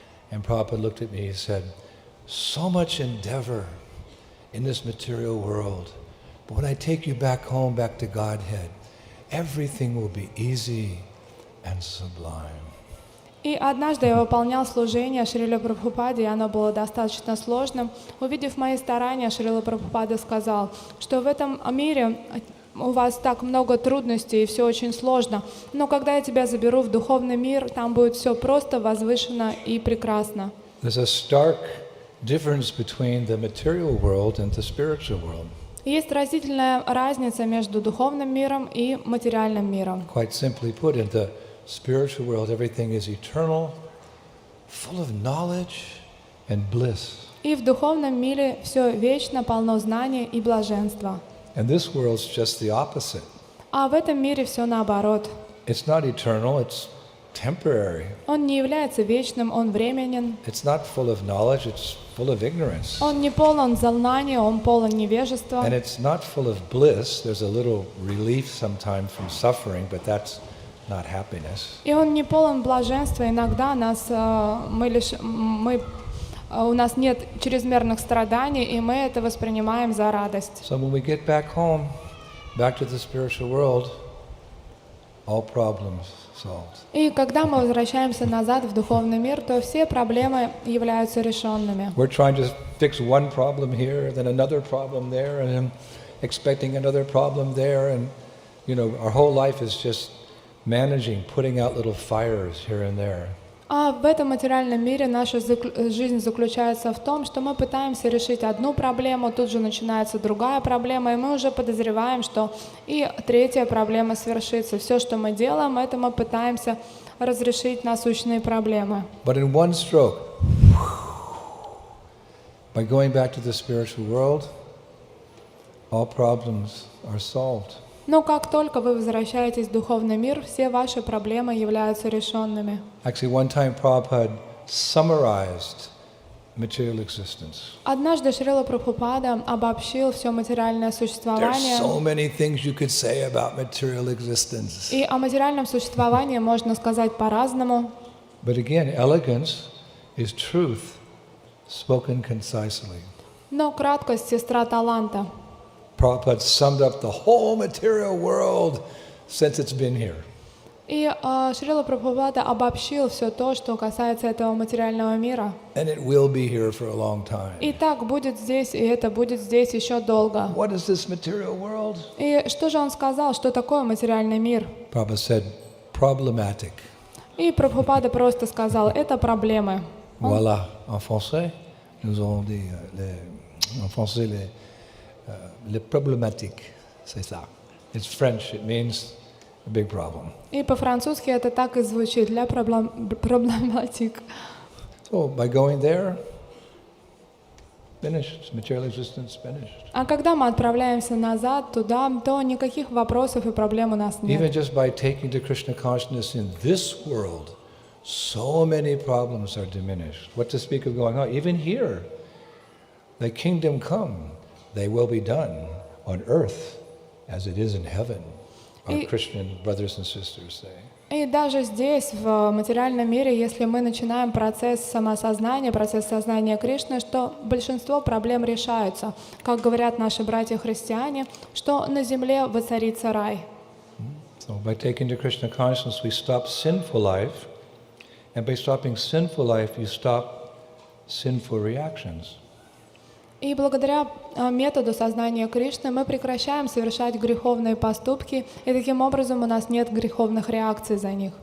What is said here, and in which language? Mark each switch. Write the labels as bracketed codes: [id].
[en] And Prabhupada looked at me and said, "So much endeavor in this material world, but when I take you back home, back to Godhead, everything will be easy and sublime." [ru] И однажды я выполнял служение Шрилы Прабхупады, и оно было достаточно сложным. Увидев мои старания, Шрила Прабхупада сказал, что в этом мире у вас так много трудностей и все очень сложно, но когда я тебя заберу в духовный мир, там будет все просто, возвышенно и прекрасно. [en] There's a stark difference between the material world and the spiritual world. [ru] Есть разительная разница между духовным миром и материальным миром. [en] Quite simply put, in the spiritual world, everything is eternal, full of knowledge and bliss. [ru] И в духовном мире все вечно, полно знаний и блаженства. [en] And this world's just the opposite. [ru] А в этом мире все наоборот. [en] It's not eternal, it's temporary. [ru] Он не является вечным, он временен. [en] It's not full of knowledge, it's full of ignorance. [ru] Он не полон знаний, он полон невежества. [en] And it's not full of bliss. There's a little relief sometimes from suffering, but that's not happiness. [ru] И он не полон блаженства. Иногда у нас нет чрезмерных страданий, и мы это воспринимаем за радость. [en] So when we get back home, back to the spiritual world, all problems solved. [ru] И когда мы возвращаемся назад в духовный мир, то все проблемы являются решенными. [en] We're trying to fix one problem here, then another problem there, and then expecting another problem there, and our whole life is just managing, putting out little fires here and there. [ru] А в этом материальном мире наша жизнь заключается в том, что мы пытаемся решить одну проблему, тут же начинается другая проблема, и мы уже подозреваем, что и третья проблема свершится. Все, что мы делаем, это мы пытаемся разрешить насущные проблемы. [en] But in one stroke, by going back to the spiritual world, all problems are solved. [ru] Но как только вы возвращаетесь в духовный мир, все ваши проблемы являются решенными. [en] Actually, one time Prabhupada summarized material existence. [ru] Однажды Шрила Прабхупада обобщил все материальное [en] There's [ru] существование. [en] so many things you could say about material existence. [ru] И о материальном существовании можно сказать по-разному. [en] But again, elegance is truth spoken concisely. [ru] Но краткость — сестра таланта. [en] Prabhupada summed up the whole material world since it's been here. [ru] И Шрила Прабхупада обобщил все то, что касается этого материального мира. [en] And it will be here for a long time. [ru] И так будет здесь, и это будет здесь еще долго. [en] What is this material world? [ru] И что же он сказал, что такое материальный мир? [en] Prabhupada said, problematic. [ru] И Прабхупада просто сказал, это проблемы. [fr] Voilà, en français, nous avons dit, en français, les problématiques, c'est ça. [en] It's French, it means a big problem. [ru] И по-французски это так и звучит, для проблематик. [en] So by going there, finished, material existence finished. [ru] А когда мы отправляемся назад, туда, то никаких вопросов и проблем у нас [en] Even [ru] нет. [en] just by taking to Krishna consciousness in this world, so many problems are diminished. What to speak of going on? Even here, the kingdom come, they will be done on earth as it is in heaven, our Christian brothers and sisters say. [ru] И даже здесь, в материальном мире, если мы начинаем процесс самоосознания, процесс сознания Кришны, что большинство проблем решаются, как говорят наши братья-христиане, что на земле воцарится рай. [en] So by taking to Krishna consciousness, we stop sinful life, and by stopping sinful life, you stop sinful reactions. [ru] И благодаря методу сознания Кришны мы прекращаем совершать греховные поступки, и таким образом у нас нет греховных реакций за них.